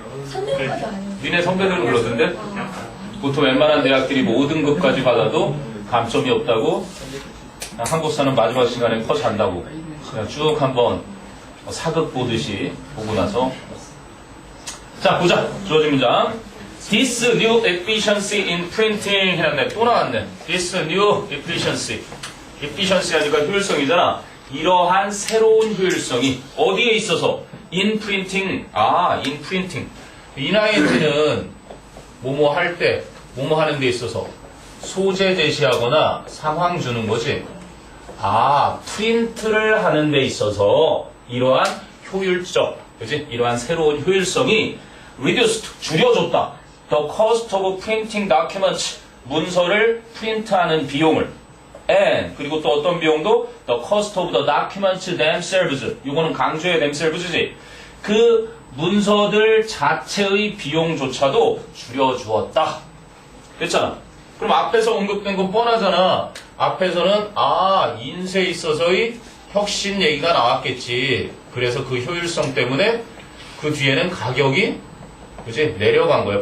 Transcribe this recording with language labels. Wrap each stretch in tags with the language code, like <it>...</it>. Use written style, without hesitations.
<ko>선배까지 아니에요. 니네 선배들은 그러던데? 보통 웬만한 대학들이 뭐 5등급까지 받아도 감점이 없다고. 한국사는 마지막 시간에 커 잔다고. 그냥 쭉 한번 사극 보듯이 보고 나서. 자, 보자. 주어진 문장.</ko> <en>This new efficiency in printing</en> <ko>해놨네. 또 나왔네.</ko> <en>This new efficiency.</en> <ko>efficiency 하니까 효율성이잖아. 이러한 새로운 효율성이 어디에 있어서?</ko> <en>in printing. in printing.</en> <ko>인하인트는 뭐뭐 할 때, 뭐뭐 하는 데 있어서 소재 제시하거나 상황 주는 거지. 프린트를 하는 데 있어서 이러한 효율적, 그지? 이러한 새로운 효율성이</ko> <en>reduced,</en> <ko>줄여줬다.</ko> <en>The cost of printing documents,</en> <ko>문서를 프린트하는 비용을.</ko> <en>And,</en> <ko>그리고 또 어떤 비용도</ko> <en>the cost of the documents themselves.</en> <ko>이거는 강조의 themselves지. 그 문서들 자체의 비용조차도 줄여주었다. 됐잖아. 그럼 앞에서 언급된 건 뻔하잖아. 앞에서는 인쇄에 있어서의 혁신 얘기가 나왔겠지. 그래서 그 효율성 때문에 그 뒤에는 가격이 그지? 내려간 거야.</ko>